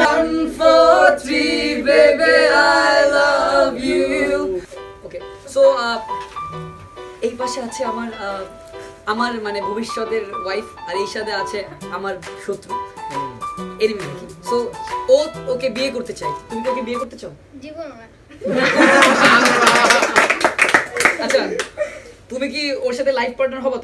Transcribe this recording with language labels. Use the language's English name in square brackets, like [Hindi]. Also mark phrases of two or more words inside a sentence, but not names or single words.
[English] 1 4 3 baby I love you. Okay, so [Bangla] এই পাশে আছে আমার মানে ভবিষ্যতের ওয়াইফ, আর এই সাথে আছে আমার শত্রু এরিমি নাকি। সো ওকে বিয়ে করতে চাই, তুমি কি ওকে বিয়ে করতে চাও? জীবন না। আচ্ছা, তুমি কি ওর সাথে [English] life partner [Bangla] হবা?